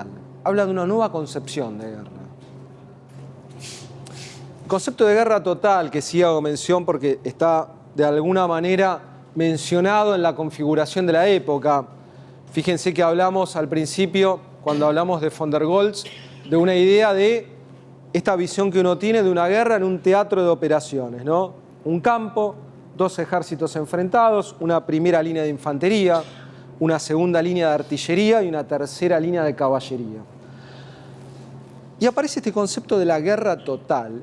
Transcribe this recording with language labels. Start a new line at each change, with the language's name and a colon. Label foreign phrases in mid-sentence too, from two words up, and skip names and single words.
Spanish: Habla de una nueva concepción de guerra. El concepto de guerra total, que sí hago mención porque está de alguna manera mencionado en la configuración de la época. Fíjense que hablamos al principio, cuando hablamos de von der Goltz, de una idea de esta visión que uno tiene de una guerra en un teatro de operaciones, ¿no? Un campo, dos ejércitos enfrentados, una primera línea de infantería, una segunda línea de artillería y una tercera línea de caballería. Y aparece este concepto de la guerra total.